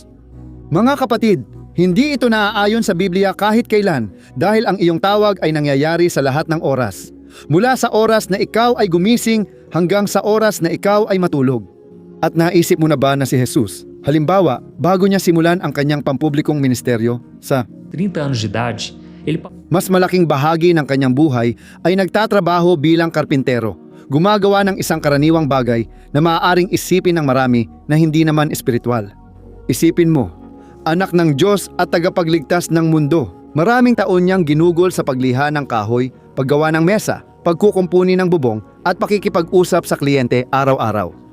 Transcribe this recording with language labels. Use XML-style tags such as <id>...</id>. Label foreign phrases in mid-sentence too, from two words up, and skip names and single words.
<tl>Mga kapatid, hindi ito naaayon sa Biblia kahit kailan dahil ang iyong tawag ay nangyayari sa lahat ng oras. Mula sa oras na ikaw ay gumising hanggang sa oras na ikaw ay matulog. At naisip mo na ba na si Jesus, halimbawa, bago niya simulan ang kanyang pampublikong ministeryo sa</tl> <pt>30 anos de idade, ele</pt> <tl>mas malaking bahagi ng kanyang buhay ay nagtatrabaho bilang karpintero, gumagawa ng isang karaniwang bagay na maaaring isipin ng marami na hindi naman espiritual. Isipin mo, anak ng Diyos at tagapagligtas ng mundo. Maraming taon niyang ginugol sa pagliha ng kahoy, paggawa ng mesa, pagkukumpuni ng bubong at pakikipag-usap sa kliyente araw-araw.</tl>